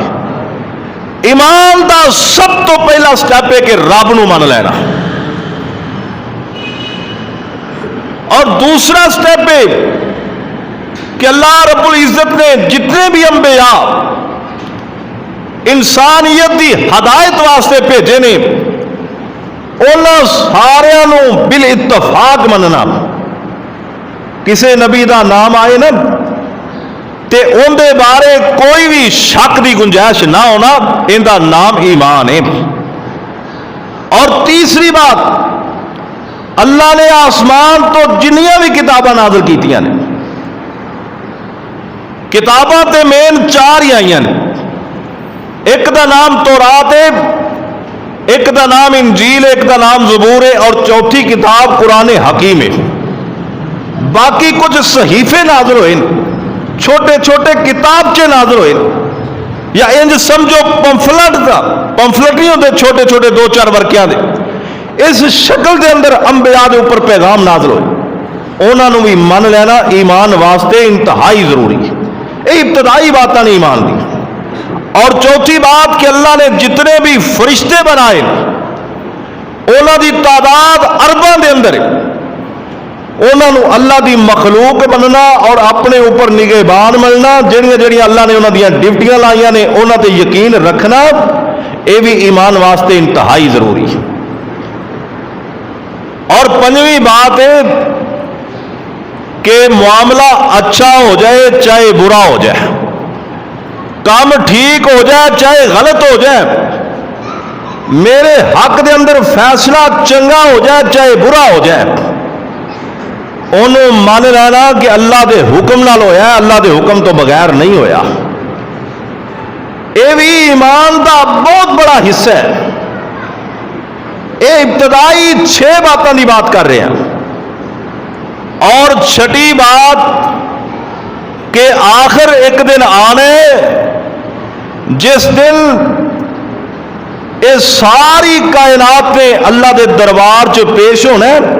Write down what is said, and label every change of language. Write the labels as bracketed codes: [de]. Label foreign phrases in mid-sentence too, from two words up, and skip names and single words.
[pa] ایمان دا سب تو پہلا سٹیپ ہے کہ رب نو من لینا, اور دوسرا سٹیپ ہے کہ اللہ رب العزت نے جتنے بھی انبیاء انسانیت دی ہدایت واسطے بھیجے نے, انہاں سارے نو بالاتفاق مننا. کسے نبی دا نام آئے نا تے ان دے بارے کوئی بھی شک دی گنجائش نہ ہونا, ان دا نام ایمان ہے. اور تیسری بات, اللہ نے آسمان تو جنیاں بھی کتاباں نازل کیتیاں نے, کتاباں تے مین 4 ہی آئیاں نے. ایک دا نام تورات ہے, ایک دا نام انجیل, ایک دا نام زبور ہے, اور چوتھی کتاب قرآن حکیم ہے. باقی کچھ صحیفے نازل ہوئے, چھوٹے چھوٹے کتابچے نازل ہوئے, یا انج سمجھو پمفلٹ دا, پمفلٹ نہیں ہوتے چھوٹے چھوٹے 2-4 ورقیاں دے, اس شکل دے اندر انبیاء دے اوپر پیغام نازل ہوئے. انہاں نوں بھی من لینا ایمان واسطے انتہائی ضروری ہے. یہ ابتدائی باتاں نے ایمان دی. اور چوتھی بات کہ اللہ نے جتنے بھی فرشتے بنائے انہاں دی تعداد ارباں دے اندر ہے. انہاں نوں اللہ دی مخلوق بننا اور اپنے اوپر نگہبان ملنا, جڑیاں اللہ نے انہاں دیاں ڈیوٹیاں لائیاں نے انہاں تے یقین رکھنا, یہ بھی ایمان واسطے انتہائی ضروری ہے. اور 5ویں بات ہے کہ معاملہ اچھا ہو جائے چاہے برا ہو جائے, کام ٹھیک ہو جائے چاہے غلط ہو جائے, میرے حق دے اندر فیصلہ چنگا ہو جائے چاہے برا ہو جائے, انہوں مان لینا کہ اللہ دے حکم نال ہویا ہے, اللہ دے حکم تو بغیر نہیں ہویا. یہ بھی ایمان دا بہت بڑا حصہ ہے. [ur] یہ ابتدائی 6 باتوں کی بات کر رہے ہیں. [pa] اور 6ٹھی بات کہ آخر ایک دن آنے جس دن یہ ساری کائنات نے اللہ دے دربار چ پیش ہونا,